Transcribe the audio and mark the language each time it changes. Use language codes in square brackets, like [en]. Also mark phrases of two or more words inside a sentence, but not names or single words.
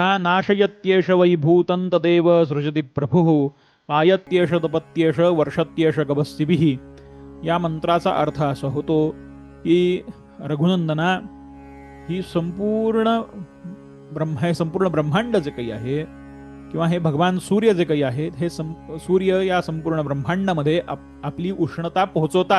[sa] नाशयत्येष वै भूतं तदेव सृजति प्रभुः. पायत्येष तपत्येष, वर्षत्येष गभस्तिभिः. [mr] या मंत्राचा अर्थ असा होतो की रघुनंदना, ही संपूर्ण संपूर्ण ब्रह्मांड जे काही आहे किंवा हे भगवान सूर्य जे काही आहेत, हे सूर्य या संपूर्ण ब्रह्मांडामध्ये आपली उष्णता पोहोचवतात.